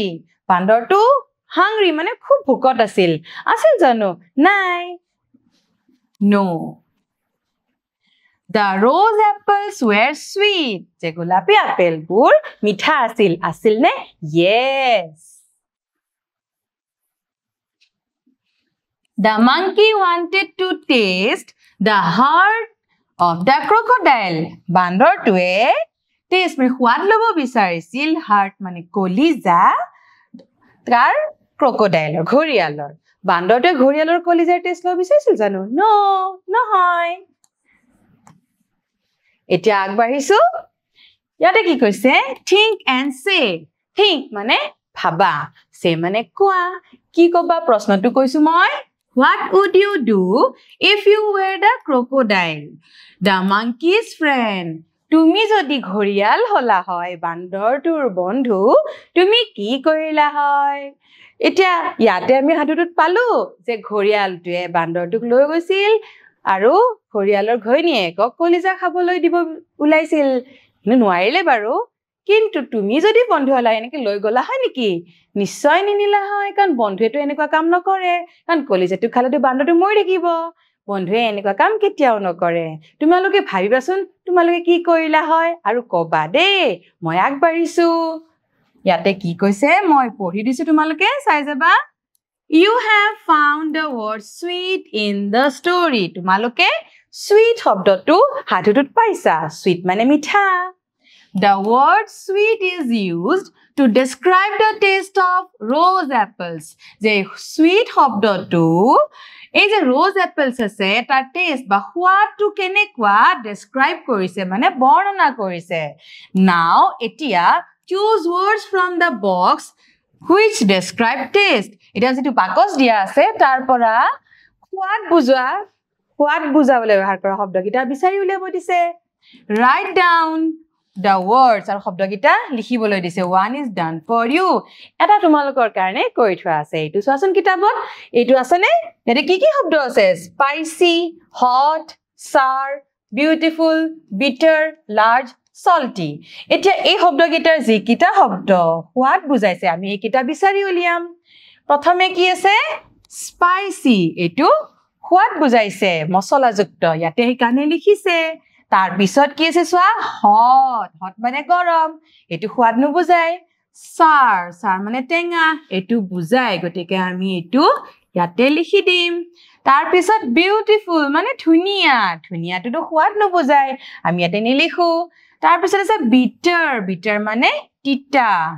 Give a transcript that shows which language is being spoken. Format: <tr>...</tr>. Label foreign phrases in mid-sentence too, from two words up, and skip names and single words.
<as>বান্দৰটো hungry মানে খুব ভোকত আছিল জানো নাই No.</as> <en>The rose apples were sweet.</en> <as>যে গোলাপী আপেলবোৰ মিঠা আছিল নে Yes.</as> <en>The monkey wanted to taste the heart of the crocodile.</en> <as>বান্দৰটোৱে টেষ্ট মানে সোৱাদ ল'ব বিচাৰিছিল হাৰ্ট মানে কলিজা তাৰ ক্ৰকডাইলৰ ঘৰিয়ালৰ বান্দৰটোৱে ঘৰিয়ালৰ কলিজাৰ টেষ্ট ল'ব বিচাৰিছিল জানো নো নহয় এতিয়া আগবাঢ়িছো ইয়াতে কি কৈছে</as> <en>think and say think</en> <as>মানে ভাবা say মানে কোৱা কি কবা প্ৰশ্নটো কৈছো মই</as> <en>What would you do if you were the crocodile? The monkey's friend.</en> <as>তুমি যদি ঘৰিয়াল হলা হয় বান্দৰটোৰ বন্ধু তুমি কি কৰিলা হয় এতিয়া ইয়াতে আমি হাতুটোত পালো যে ঘৰিয়ালটোৱে বান্দৰটোক লৈ গৈছিল আৰু ঘৰিয়ালৰ ঘৈণীয়েকক কলিজা খাবলৈ দিব উলাইছিল নোৱাৰিলে বাৰু কিন্তু তুমি যদি বন্ধু হলা এনেকৈ লৈ গলা হয় নেকি নিশ্চয় নিনিলা হয় কাৰণ বন্ধুৱেটো এনেকুৱা কাম নকৰে কাৰণ কলিজাটো খালেটো বান্দৰটো মৰি থাকিব বন্ধুৱে এনেকুৱা কাম কেতিয়াও নকৰে তোমালোকে ভাবিবাচোন তোমালোকে কি কৰিলা হয় আৰু কবা দে মই আগবাঢ়িছো ইয়াতে কি কৈছে মই পঢ়ি দিছো তোমালোকে চাই যাবা</as> <en>You have found the word sweet in the story.</en> <as>তোমালোকে sweet শব্দটো হাতুটোত পাইছা sweet মানে মিঠা</as> <en>The word sweet is used to describe the taste of rose apples.</en> <as>যে sweet শব্দটো এই যে</as> <en>rose apples</en> <as>আছে তাৰ টেষ্ট বা সোৱাদটো কেনেকুৱা describe কৰিছে মানে বৰ্ণনা কৰিছে Now এতিয়া</as> <en>choose words from the box which describe taste.</en> <as>এটা যেটো বাকচ দিয়া আছে তাৰ পৰা সোৱাদ বুজাবলৈ ব্যৱহাৰ কৰা শব্দকিটা বিচাৰি উলিয়াব দিছে</as> <en>Write down the words</en> <as>আৰু শব্দকিটা লিখিবলৈ দিছে</as> <en>One is done for you.</en> <as>এটা তোমালোকৰ কাৰণে কৰি থোৱা আছে এইটো চোৱাচোন কিতাপত এইটো আছে নে এতে কি কি শব্দ আছে</as> <en>Spicy, hot, sour, beautiful, bitter, large, salty.</en> <as>এতিয়া এই শব্দকেইটাৰ যিকিটা শব্দ সোৱাদ বুজাইছে আমি এইকেইটা বিচাৰি উলিয়াম প্ৰথমে কি আছে spicy এটো সোৱাদ বুজাইছে মছলাযুক্ত ইয়াতে কানে লিখিছে তাৰ পিছত কি আছে সোৱা hot মানে গৰম এটো সোৱাদ নুবুজায় sour মানে টেঙা এটো বুজায় গটিকে আমি এটো ইয়াতে লিখি দিম তাৰ পিছত beautiful মানে ধুনিয়াটো সোৱাদ নুবুজায় আমি ইয়াতে নিলিখো তাৰ পিছত আছে bitter মানে তিতা</as>